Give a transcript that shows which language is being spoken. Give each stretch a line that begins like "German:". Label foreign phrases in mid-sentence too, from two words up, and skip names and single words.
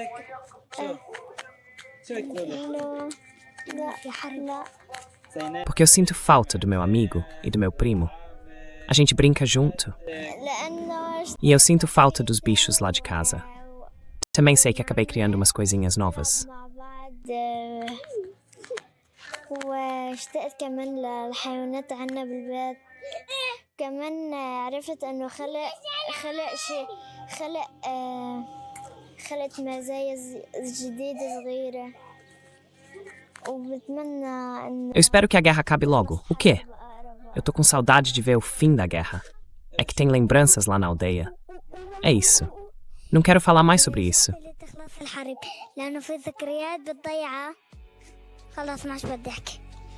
Portuguese: Porque eu sinto falta do meu amigo e do meu primo. A gente brinca junto. E eu sinto falta dos bichos lá de casa. Também sei que acabei criando umas coisinhas novas.
Arabic: واشتقت كمان للحيوانات عنا بالبيت كمان عرفت انه خلقت مزايا جديدة صغيرة وبتمنى انه
Portuguese: Eu espero que a guerra acabe logo. O quê? Eu tô com saudade de ver o fim da guerra. É que tem lembranças lá na aldeia. É isso. Não quero falar mais sobre isso.
Arabic: لأنه في ذكريات بالضيعة خلاص ما عادش بدي أحكي